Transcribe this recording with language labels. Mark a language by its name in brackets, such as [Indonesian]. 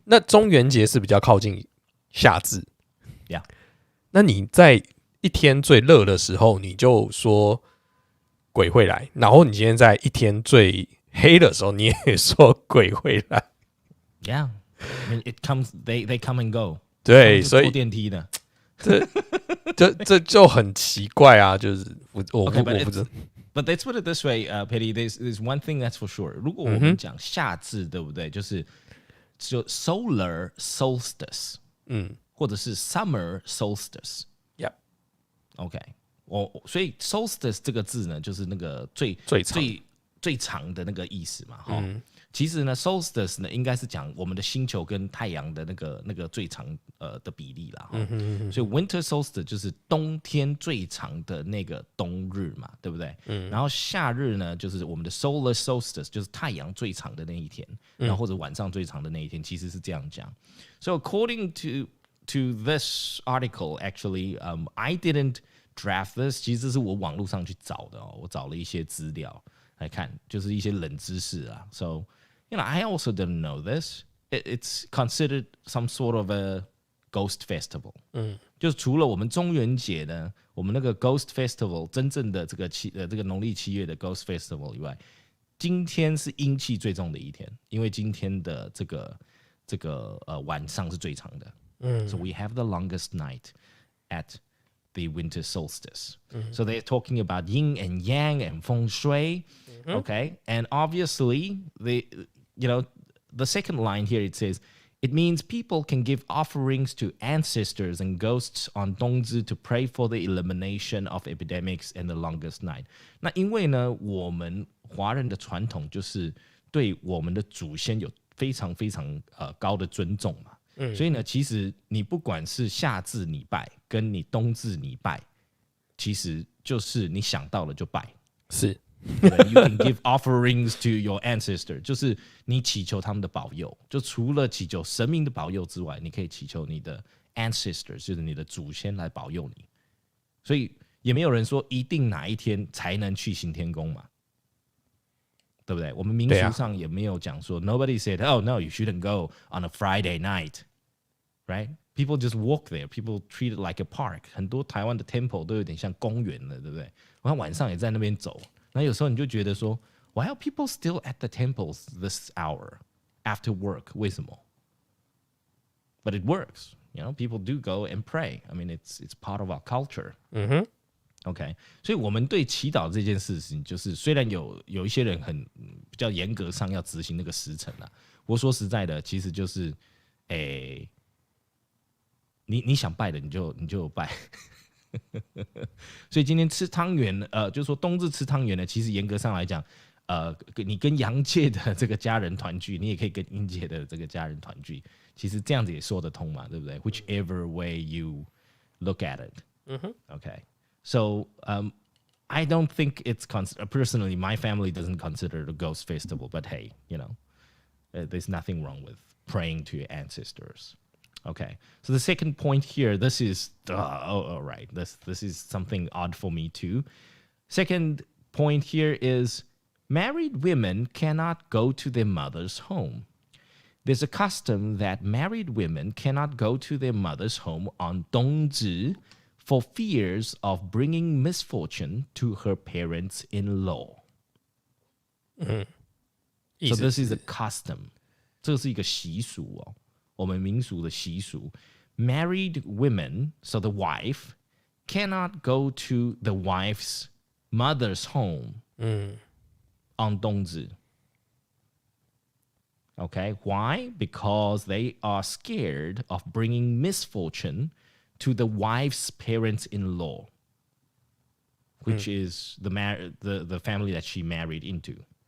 [Chinese] 那中元节是比较靠近夏至，yeah，那你在一天最热的时候，你就说鬼会来，然后你今天在一天最黑的时候，你也说鬼会来，yeah。 [English] I mean, it comes, they come and go。 [Chinese] 对，所以坐电梯的，这就很奇怪啊，就是我不知道。 [English] But let's put it this way, Petty. There's one thing that's for sure. [Chinese] 如果我们讲夏至，对不对？就是 [English] solar solstice， [Chinese] 或者是 [English] summer solstice。Yep. [Chinese] OK，所以 solstice 这个字呢，就是那个最长的那个意思嘛，哈。其实呢 ，solstice 呢应该是讲我们的星球跟太阳的那个最长的比例啦，所以 winter solstice 就是冬天最长的那个冬日嘛，对不对？然后夏日呢就是我们的 solar solstice， 就是太阳最长的那一天，然后或者晚上最长的那一天，其实是这样讲。 [English] So according to this article, actually, I didn't draft this， [Chinese] 其实是我网络上去找的哦，我找了一些资料来看，就是一些冷知识啊。 [English] So you know, I also didn't know this. It's considered some sort of a ghost festival. [Chinese] 就是除了我们中元节呢，我们那个 ghost festival 真正的这个农历7月的 ghost festival 以外，今天是阴气最重的一天，因为今天的这个晚上是最长的。 [English] So we have the longest night at the winter solstice. So they're talking about yin and yang and feng shui. Okay, and obviously the second line here it says it means people can give offerings to ancestors and ghosts on 冬至 to pray for the elimination of epidemics and the longest night. [Chinese] 那因为呢，我们华人的传统就是对我们的祖先有非常非常高的尊重嘛。所以呢，其实你不管是夏至你拜，跟你冬至你拜，其实就是你想到了就拜。是 [English] ，You can give offerings to your ancestor， [Chinese] 就是你祈求他们的保佑。就除了祈求神明的保佑之外，你可以祈求你的 ancestors， 就是你的祖先来保佑你。所以也没有人说一定哪一天才能去行天宫嘛。对不对？我们民俗上也没有讲说 [English] ，Nobody said, "Oh no, you shouldn't go on a Friday night." Right? People just walk there. People treat it like a park. [Chinese] 很多台湾的 temple 都有点像公园了，对不对？然后晚上也在那边走。那有时候你就觉得说 [English] ，Why are people still at the temples this hour after work? [Chinese] 为什么 [English] ？But it works. You know, people do go and pray. I mean, it's part of our culture. [Chinese] OK， 所以我们对祈祷这件事情，就是虽然有一些人比较严格上要执行那个时辰啦，我说实在的，其实就是，你想拜的你就拜。所以今天吃汤圆，就是说冬至吃汤圆呢，其实严格上来讲，你跟阳界的这个家人团聚，你也可以跟阴界的这个家人团聚，其实这样子也说得通嘛，对不对 ？ [English] Whichever way you look at it， OK。So I don't think it's personally my family doesn't consider it a ghost festival, but hey, you know, there's nothing wrong with praying to your ancestors. Okay, so the second point here, this is all right. This is something odd for me too. Second point here is married women cannot go to their mother's home. There's a custom that married women cannot go to their mother's home on 冬至 for fears of bringing misfortune to her parents-in-law. So this is a custom. [Chinese] 这是一个习俗哦，我们民俗的习俗。 [English] Married women, so the wife, cannot go to the wife's mother's home on 冬至. Okay, why? Because they are scared of bringing misfortune to the wife's parents-in-law, which is the family that she married into.